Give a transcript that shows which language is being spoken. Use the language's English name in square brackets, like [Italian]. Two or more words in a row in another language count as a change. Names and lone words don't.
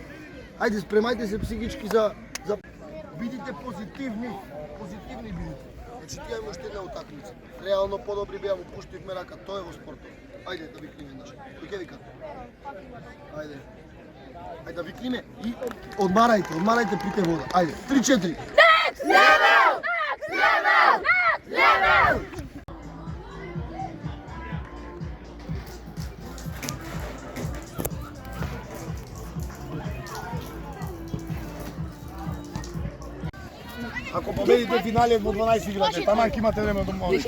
[Macedonian] Ајде, спремајте се психички за бидите позитивни. Позитивни бидите. Значи тие имаш една утакмица. Реално подобри беа, му пуштивме рака, тоа е во спортот. Ајде да викнеме еднаш. Кој ќе вика? Ајде. Ајде да викнеме и одмарајте, пите вода. Ајде, 3-4. [English] Next level! Next level! Next level! [Macedonian] Ако победите финале во 12 играте, таман ќе имате време да можете.